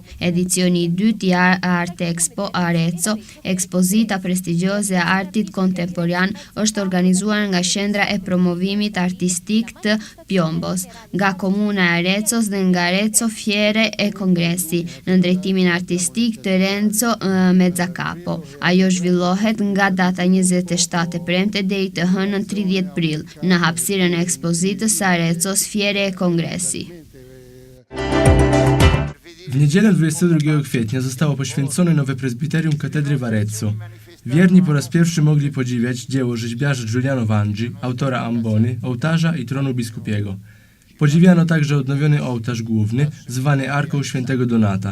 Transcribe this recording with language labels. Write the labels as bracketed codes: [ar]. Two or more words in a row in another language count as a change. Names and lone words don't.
[sq] Edicioni i dytë i Arte Expo Arezzo, ekspozita prestigjioze e artit kontemporan, është organizuar nga Qendra e Promovimit Artistik të Piombos, nga Komuna e Arezzos dhe nga Arezzo Fiere e Kongresi, në drejtimin artistik të Renzo Mezzacapo. Ajo zhvillohet nga data 27 e premte deri të hënën 30 prill në hapësirën e ekspozitës së Arezzos Fiere e Kongresi. [pl] W niedzielę 22 kwietnia zostało poświęcone nowe prezbiterium katedry w Arezzo. Wierni po raz pierwszy mogli podziwiać dzieło rzeźbiarza Giuliano Vangi, autora ambony, ołtarza i tronu biskupiego. Podziwiano także odnowiony ołtarz główny, zwany Arką Świętego Donata.